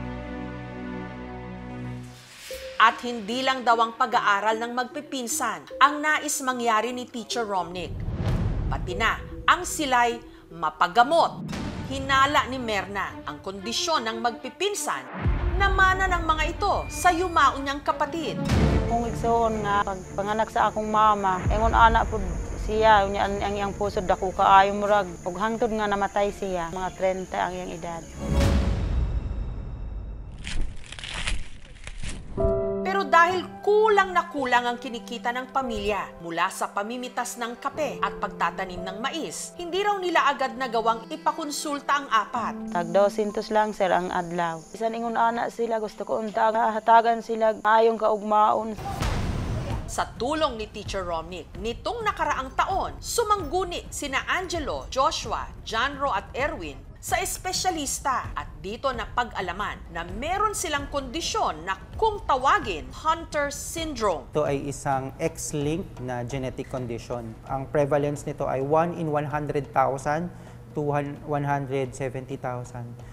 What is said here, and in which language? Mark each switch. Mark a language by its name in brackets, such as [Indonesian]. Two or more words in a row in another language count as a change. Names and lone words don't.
[Filipino] At hindi lang daw ang pag-aaral ng magpipinsan ang nais mangyari ni Teacher Romnick. Pati na ang sila'y mapagamot. Hinala ni Myrna ang kondisyon ng magpipinsan na mana ng mga ito sa yumaon niyang kapatid. [Cebuano] Kung igsoon nga pagpanganak sa akong mama, engon anak po siya, ang iyang pusod dako kaayo murag ug hangtod nga namatay siya, mga 30 ang iyang edad. [Filipino] Pero dahil kulang na kulang ang kinikita ng pamilya mula sa pamimitas ng kape at pagtatanim ng mais, hindi raw nila agad nagawang ipakonsulta ang apat. [Cebuano] Tag 200 lang sir ang adlaw. Bisan ingon anak sila gusto ko untag hatagan sila ayong kaugmaon. [Filipino] Sa tulong ni Teacher Romnick, nitong nakaraang taon, sumangguni sina Angelo, Joshua, Johnro at Erwin sa espesyalista at dito na pag-alaman na meron silang kondisyon na kung tawagin Hunter syndrome. Ito ay isang X-linked na [English] genetic condition. [Filipino] Ang prevalence nito ay 1 in 100,000 to 170,000.